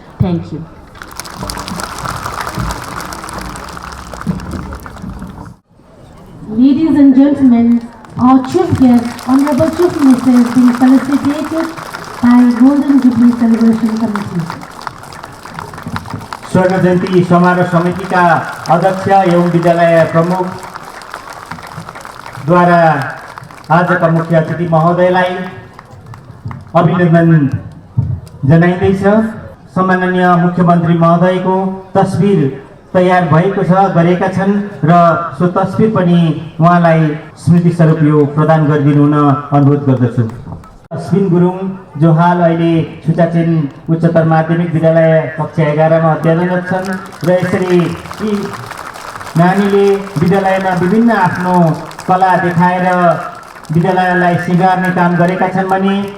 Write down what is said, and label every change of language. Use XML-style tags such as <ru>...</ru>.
<en>Thank you. Ladies and gentlemen, our chief guest, Honorable Chief Minister, is being felicitated by Golden Jubilee Celebration Committee.</en> <ne>स्वर्ण जयन्ती समारोह समितिका अध्यक्ष एवं विद्यालय प्रमुख द्वारा आजका मुख्य अतिथि महोदयलाई अभिनन्दन जनाइँदैछ। सम्माननीय मुख्यमन्त्री महोदयको तस्बिर तयार भएको छ, गरेका छन् र सो तस्बिर पनि उहाँलाई स्मृति स्वरूप यो प्रदान गरिदिनु हुन अनुरोध गर्दछु। अश्विन गुरुङ जो हाल अहिले छुचाचेन उच्चतर माध्यमिक विद्यालय कक्षा 11 मा अध्ययनरत छन् र यसरी यी नानीले विद्यालयमा विभिन्न आफ्नो कला देखाएर विद्यालयलाई सिँगार्ने काम गरेका छन् भने</ne>